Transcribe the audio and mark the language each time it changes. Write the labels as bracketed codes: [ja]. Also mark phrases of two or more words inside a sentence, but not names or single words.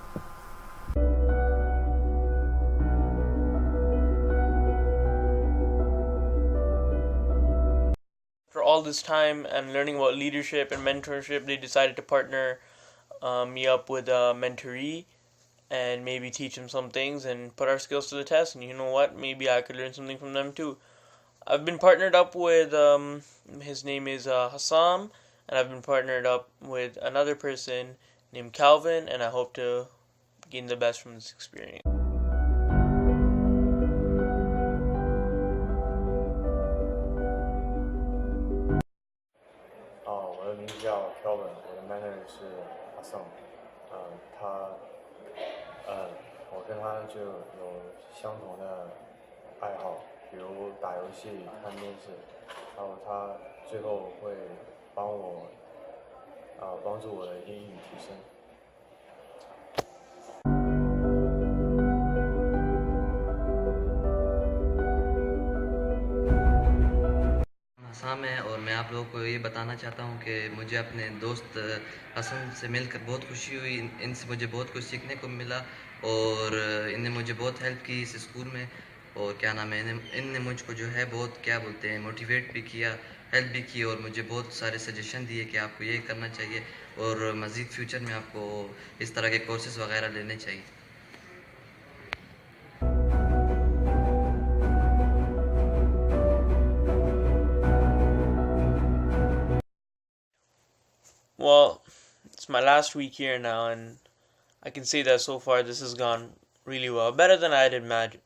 [en] For all this time and learning about leadership and mentorship, they decided to partner me up with a mentoree and maybe teach him some things and put our skills to the test. And you know what? Maybe I could learn something from them too. I've been partnered up with, his name is Hassan, and I've been partnered up with another person named Calvin, and I hope to gain the best from this experience. [zh] 我的名字叫 Kelvin，我的 mentor 是 Hassan，我跟他就有相同的爱好，比如打游戏、看电视，然后他最后会帮助我的英语提升。 [hi] आसाम है और मैं आप लोगों को ये बताना चाहता हूँ कि मुझे अपने दोस्त हसन से मिलकर बहुत खुशी हुई। इनसे मुझे बहुत कुछ सीखने को मिला और इनने मुझे बहुत हेल्प की इस स्कूल में। और क्या नाम है, इनने मुझको जो है बहुत क्या बोलते हैं मोटिवेट भी किया, हेल्प भी की और मुझे बहुत सारे सजेशन दिए कि आपको ये करना चाहिए और मज़ीद फ्यूचर में आपको इस तरह के कोर्सेज़ वगैरह लेने चाहिए। [en] Well, it's my last week here now, and I can say that so far this has gone really well, better than I had imagined.